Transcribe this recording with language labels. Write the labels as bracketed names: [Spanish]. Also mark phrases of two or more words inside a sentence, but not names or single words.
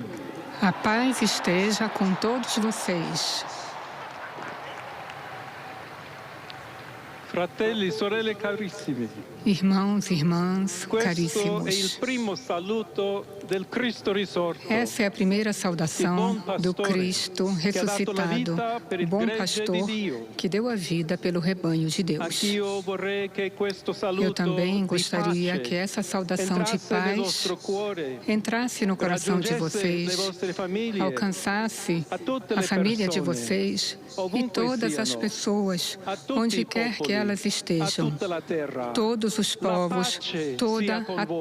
[Portuguese] A paz esteja com todos vocês. [Italian] Fratelli, sorelle carissimi. [Portuguese] Irmãos e irmãs [Italian] Questo è il [Portuguese] caríssimos. [Italian] primo saluto del Cristo risorto. [Portuguese] Essa é a primeira saudação do Cristo ressuscitado, o bom pastor que deu a vida pelo rebanho de Deus. [Italian] Anch'io vorrei che questo saluto [Portuguese] Eu também gostaria [Italian] di [Portuguese] que [Italian] pace [Portuguese] essa saudação de [Italian] entrasse nel [Portuguese] paz [Italian] nostro cuore, [Portuguese] entrasse no coração de [Italian] raggiungesse le [Portuguese] vocês, [Italian] vostre famiglie, [Portuguese] alcançasse [Italian] a tutte [Portuguese] a [Italian] le [Portuguese] família de [Italian] persone, [Portuguese] vocês e [Italian] ovunque [Portuguese] todas as [Italian] siano, [Portuguese] pessoas, [Italian] a tutti [Portuguese] onde [Italian] i [Portuguese] quer que [Italian] popoli, [Portuguese] elas [Italian] a [Portuguese] estejam, [Italian] tutta la terra. [Portuguese] todos os povos, [Italian] pace [Portuguese] toda [Italian] sia con [Portuguese] a [Italian] voi.